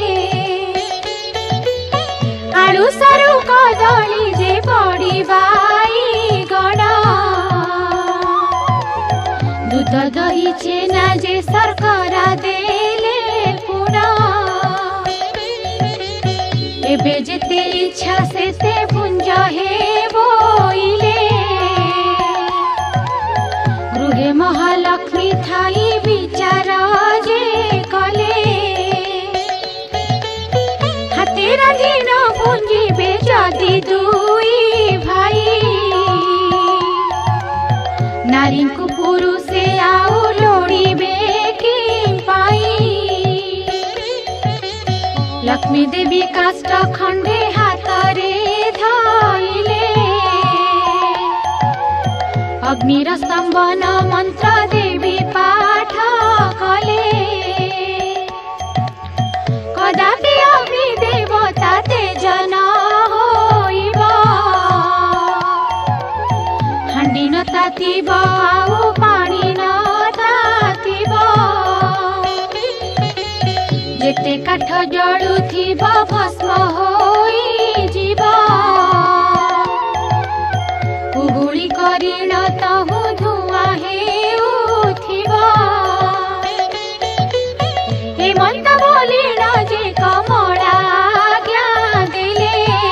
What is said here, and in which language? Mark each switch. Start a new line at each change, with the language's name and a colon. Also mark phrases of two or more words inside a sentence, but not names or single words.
Odia: ଆଳୁ ସାରୁ କଦଳୀ ଯେ ପଡ଼ିବାଇ ଗଣ ଦୁଧ ଦହି ଛେନା ଯେ ଶର୍କରା ଦେଲେ ପୁଣ ଏବେ ଯେତେ ଇଚ୍ଛା ସେତେ ପୁଞ୍ଜ ହେ ବୋଇଲେ ଗୃହେ ମହାଲକ୍ଷ୍ମୀ ଥାଇ ବିଚାର ଯେ କଲେ ହାତେ ରାନ୍ଧି ନ ପୁଞ୍ଜିବେ ଯଦି ଦୁଇ ଭାଇ ନାରୀ କୋ ପୁରୁଷେ ଆଉ ଲୋଡ଼ିବେ କି ପାଇ। ଲକ୍ଷ୍ମୀ ଦେବୀ କାଷ୍ଠ ଖଣ୍ଡେ ହାତରେ ଧଇଲେ ଅଗ୍ନିର ସ୍ତମ୍ଭନ ମନ୍ତ୍ର ଦେବୀ ପାଠ କଲେ କଦାପି ଅଗ୍ନି ଦେବତା ତେଜ ନ ହୋଇବ ହାଣ୍ଡି ନ ତାତିବ ଆଉ ପାଣି ନ ତାତିବ ଯେତେ କାଠ ଜଳୁଥିବ ଭସ୍ମ ହୋଇ ଜୀବ ଉହୁଳି କରିଣ ତହୁଁ ଧୂଆଁ ହେଉଥିବ ହେମନ୍ତ ବୋଲିଣ ଯେ କମଳା ଆଜ୍ଞା ଦେଲେ